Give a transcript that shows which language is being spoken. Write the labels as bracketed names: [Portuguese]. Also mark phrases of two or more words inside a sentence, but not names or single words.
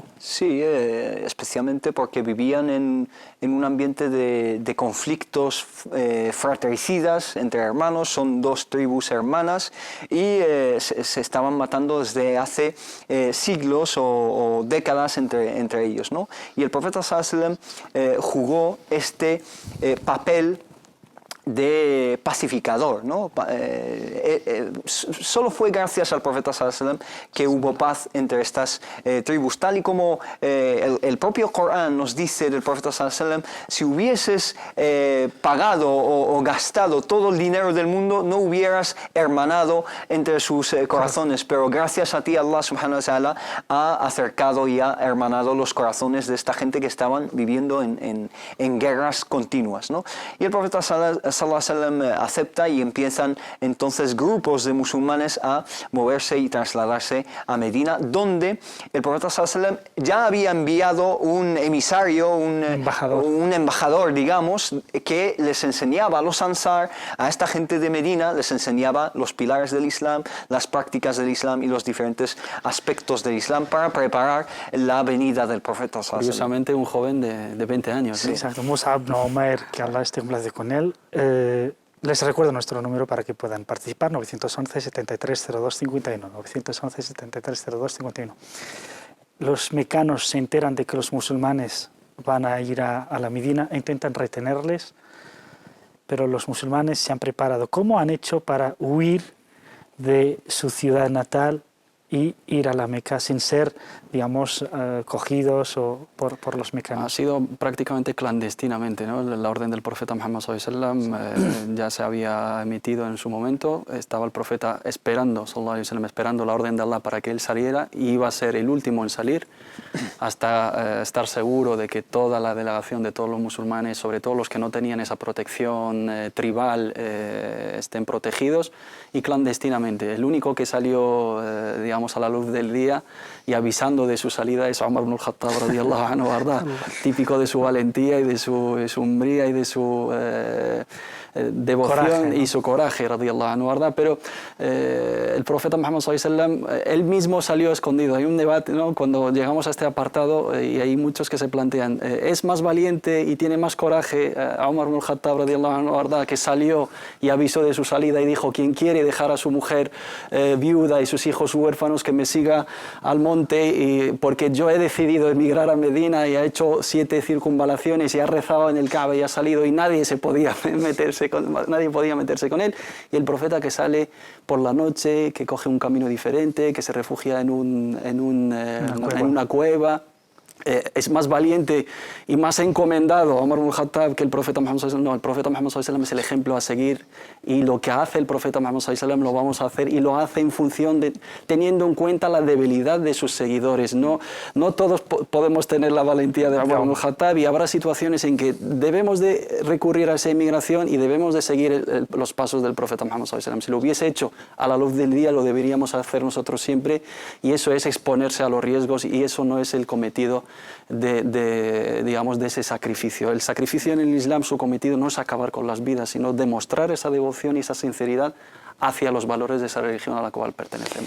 [Spanish] Sí, especialmente porque vivían en un ambiente de conflictos fratricidas entre hermanos, son dos tribus hermanas y se estaban matando desde hace siglos o décadas entre ellos, ¿no? Y el profeta [Arabic] صلى الله عليه وسلم [Spanish] jugó este papel de pacificador, ¿no? Solo fue gracias al profeta [Arabic] صلى الله عليه وسلم [Spanish] que hubo paz entre estas tribus, tal y como el propio Corán nos dice del profeta [Arabic] صلى الله عليه وسلم: [Spanish] si hubieses pagado o gastado todo el dinero del mundo, no hubieras hermanado entre sus corazones, pero gracias a ti Allah [Arabic] سبحانه وتعالى [Spanish] ha acercado y ha hermanado los corazones de esta gente que estaban viviendo en guerras continuas, ¿no? Y el profeta [Arabic] صلى الله عليه وسلم [Spanish] acepta y empiezan entonces grupos de musulmanes a moverse y trasladarse a Medina, donde el profeta [Arabic] صلى الله عليه وسلم [Spanish] ya había enviado un emisario, un embajador, digamos, que les enseñaba a los Ansar, a esta gente de Medina, les enseñaba los pilares del Islam, las prácticas del Islam y los diferentes aspectos del Islam para preparar la venida del profeta sallallahu alaihi wasallam. Curiosamente un joven de 20 años. Sí, exacto. Mus'ab ibn Umair, que Allah esté en paz con él. Les recuerdo nuestro número para que puedan participar: 911 73 02 51, 911 73 02 51. Los mecanos se enteran de que los musulmanes van a ir a la Medina e intentan retenerles, pero los musulmanes se han preparado. ¿Cómo han hecho para huir de su ciudad natal y ir a la Meca sin ser, digamos, cogidos por los mecanos? Ha sido prácticamente clandestinamente, ¿no? La orden del profeta Muhammad [Arabic] صلى الله عليه وسلم [Spanish] ya se había emitido en su momento. Estaba el profeta esperando, [Arabic] صلى الله عليه وسلم, [Spanish] esperando la orden de Allah para que él saliera, y iba a ser el último en salir hasta estar seguro de que toda la delegación de todos los musulmanes, sobre todo los que no tenían esa protección tribal, estén protegidos, y clandestinamente. El único que salió, digamos, a la luz del día y avisando de su salida es Umar ibn al-Khattab [Arabic] رضي الله عنه, [Spanish] ¿verdad? Típico de su valentía y de su hombría y de su devoción, coraje, ¿no? Y su coraje, [Arabic] رضي الله عنه, [Spanish] ¿verdad? Pero el profeta Muhammad [Arabic] صلى الله عليه وسلم, [Spanish] él mismo salió escondido. Hay un debate, ¿no? Cuando llegamos a este apartado, y hay muchos que se plantean, ¿es más valiente y tiene más coraje a Umar ibn al-Khattab [Arabic] رضي الله عنه, [Spanish] ¿verdad?, que salió y avisó de su salida y dijo: quien quiere dejar a su mujer viuda y sus hijos huérfanos, que me siga al monte, porque yo he decidido emigrar a Medina, y ha hecho 7 circunvalaciones y ha rezado en el Kaaba y ha salido, y nadie podía meterse con él? Y el profeta, que sale por la noche, que coge un camino diferente, que se refugia en una cueva, es más valiente y más encomendado a Umar ibn al-Khattab que el profeta Muhammad [Arabic] صلى الله عليه وسلم. [Spanish] No, el profeta Muhammad [Arabic] صلى الله عليه وسلم [Spanish] es el ejemplo a seguir, y lo que hace el profeta Muhammad [Arabic] صلى الله عليه وسلم [Spanish] lo vamos a hacer, y lo hace en función de, teniendo en cuenta la debilidad de sus seguidores. No todos podemos tener la valentía de Umar ibn al-Khattab, y habrá situaciones en que debemos de recurrir a esa inmigración y debemos de seguir los pasos del profeta Muhammad [Arabic] صلى الله عليه وسلم. [Spanish] Si lo hubiese hecho a la luz del día, lo deberíamos hacer nosotros siempre, y eso es exponerse a los riesgos, y eso no es el cometido digamos, de ese sacrificio. El sacrificio en el Islam, su cometido no es acabar con las vidas, sino demostrar esa devoción y esa sinceridad hacia los valores de esa religión a la cual pertenecemos.